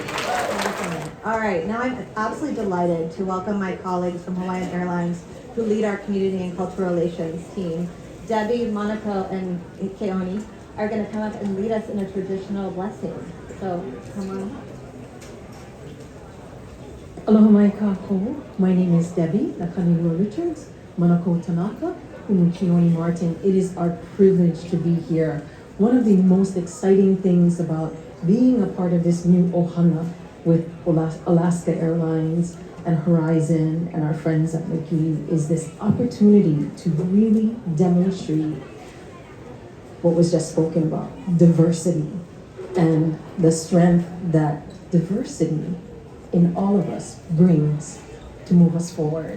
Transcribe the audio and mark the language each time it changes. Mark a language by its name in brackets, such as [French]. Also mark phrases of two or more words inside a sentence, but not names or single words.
[English] All right, now I'm absolutely delighted to welcome my colleagues from Hawaiian Airlines who lead our community and cultural relations team. Debbie, Manako, and Keoni are gonna come up and lead us in a traditional blessing. So, come on. [Hawaiian] Aloha mai kākou. [English] My name is Debbie Nakanelua Richards, Manako Tanaka, Keoni Martin. It is our privilege to be here. One of the most exciting things about being a part of this new ohana with Alaska Airlines and Horizon and our friends at McGee is this opportunity to really demonstrate what was just spoken about, diversity, and the strength that diversity in all of us brings to move us forward.